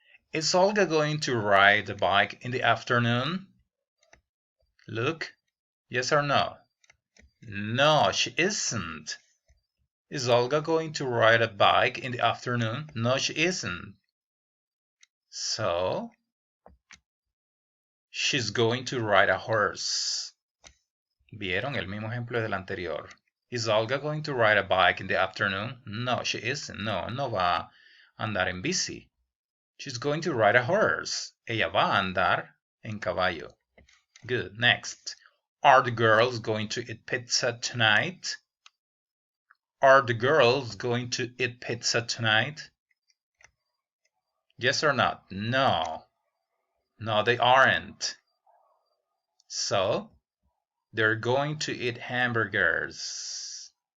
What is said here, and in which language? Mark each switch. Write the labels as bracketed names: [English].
[English] Is Olga going to ride the bike in the afternoon? Look. Yes or no? No, she isn't. Is Olga going to ride a bike in the afternoon? No, she isn't. So, she's going to ride a horse. [Spanish] ¿Vieron el mismo ejemplo del anterior? [English] Is Olga going to ride a bike in the afternoon? No, she isn't. [Spanish] No, no va a andar en bici. [English] She's going to ride a horse. [Spanish] Ella va a andar en caballo. [English] Good. Next. Are the girls going to eat pizza tonight? Are the girls going to eat pizza tonight? Yes or not? No. No, they aren't. So, they're going to eat hamburgers.